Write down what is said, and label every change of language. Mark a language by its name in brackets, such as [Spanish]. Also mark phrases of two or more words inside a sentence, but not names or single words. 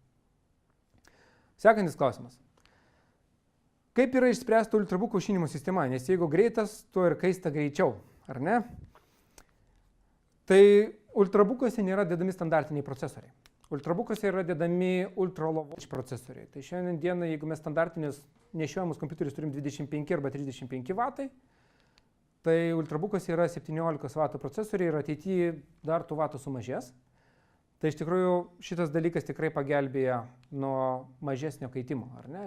[Lithuanian] Sekantis klausimas. Kaip yra išspręsta ultrabookų aušinimo sistema? Nes jeigu greitas, tuo ir kaista greičiau, ar ne? Tai ultrabookuose nėra dedami standartiniai procesoriai. Ultrabookuose yra dedami [English] ultra-low voltage [Lithuanian] procesoriai. Tai šiandien dieną, jeigu mes standartinius nešiojamus kompiuterius turim 25 arba 35 vatai, tai ultrabookuose yra 17 vatų procesoriai ir ateityje dar tų vatų sumažės. Tai iš tikrųjų šitas dalykas tikrai pagelbėja nuo mažesnio kaitimo, ar ne?